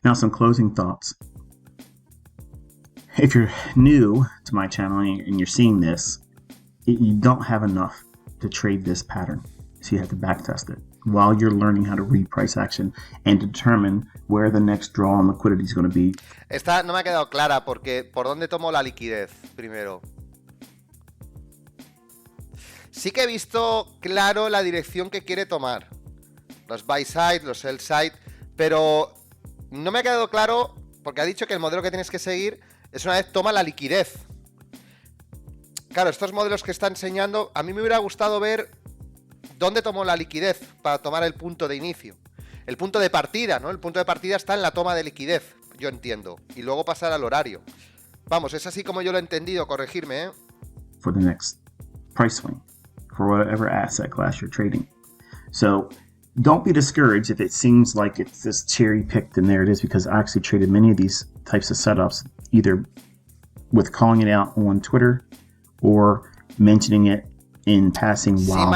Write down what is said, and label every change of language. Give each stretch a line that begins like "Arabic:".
English: Now some closing thoughts. If you're new to my channel and you're seeing this, you don't have enough to trade this pattern. So you have to back test it while you're learning how to read price action and determine where the next draw on liquidity is going to be.
Spanish: Esta no me ha quedado clara porque ¿por dónde tomo la liquidez primero? Sí que he visto claro la dirección que quiere tomar. Los buy side, los sell side, pero no me ha quedado claro porque ha dicho que el modelo que tienes que seguir es una vez toma la liquidez. Claro, estos modelos que está enseñando, a mí me hubiera gustado ver dónde tomó la liquidez para tomar el punto de inicio. El punto de partida, ¿no? El punto de partida está en la toma de liquidez, yo entiendo. Y luego pasar al horario. Vamos, es así como yo lo he entendido, corregirme, ¿eh?
English: For the next price swing, for whatever asset class you're trading. So, don't be discouraged if it seems like it's just cherry-picked and there it is, because I actually traded many of these types of setups, either with calling it out on Twitter or mentioning it in passing while